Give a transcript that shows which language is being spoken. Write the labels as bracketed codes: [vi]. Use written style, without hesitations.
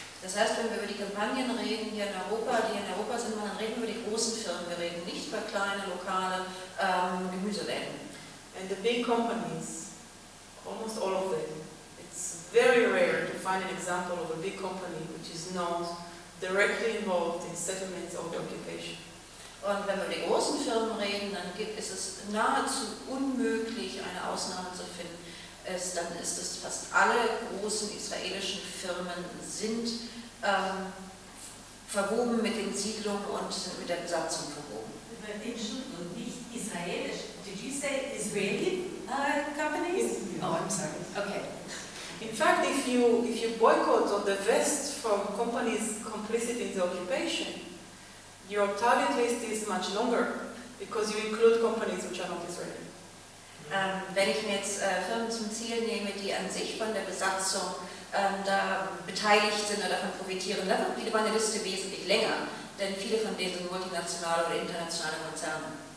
[de] Das heißt, wenn wir über die Kampagnen reden hier in Europa, die in Europa sind, dann reden wir über die großen Firmen. Wir reden nicht über kleine, lokale Gemüseläden. [en] And the big companies, almost all of them, it's very rare to find an example of a big company which is not directly involved in settlements or occupation. [de] Und wenn wir über die großen Firmen reden, dann ist es nahezu unmöglich, eine Ausnahme zu finden. Dann ist es fast alle großen israelischen Firmen sind verwoben mit den Siedlungen und sind mit der Besatzung verwoben. Über Menschen und nicht israelisch. [en] Did you say Israeli companies? Yeah. Oh, I'm sorry. Okay. In fact, if you boycott or divest from companies complicit in the occupation, your target list is much longer, because you include companies which are not Israeli. [de] Wenn ich mir jetzt Firmen zum Ziel nehme, die an sich von der Besatzung da beteiligt sind oder davon profitieren, dann wird meine Liste wesentlich länger, denn viele von denen sind multinationale oder internationale Konzerne.